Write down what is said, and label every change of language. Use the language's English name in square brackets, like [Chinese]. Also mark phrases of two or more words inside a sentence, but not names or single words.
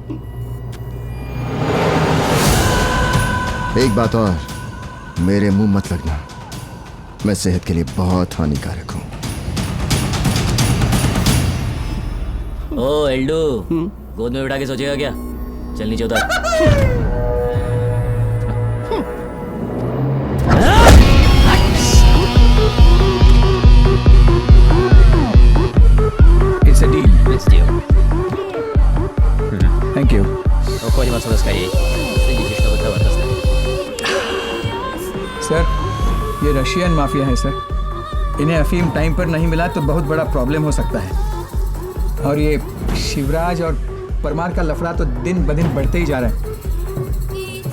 [Hindi] एक बात और, मेरे मुंह मत लगना, मैं सेहत के लिए बहुत हानिकारक हूं। ओ एल्डो, गोद में बिठा के सोचेगा क्या? चल नीचे उतर। [English] It's a deal. Let's do. Thank you. [Japanese] 残りますですかい。 [Hindi] सर, ये [English] Russian mafia [Hindi] है सर। इन्हें अफीम टाइम पर नहीं मिला तो बहुत बड़ा प्रॉब्लम हो सकता है। और ये शिवराज और परमार का लफड़ा तो दिन ब दिन बढ़ते ही जा रहा है।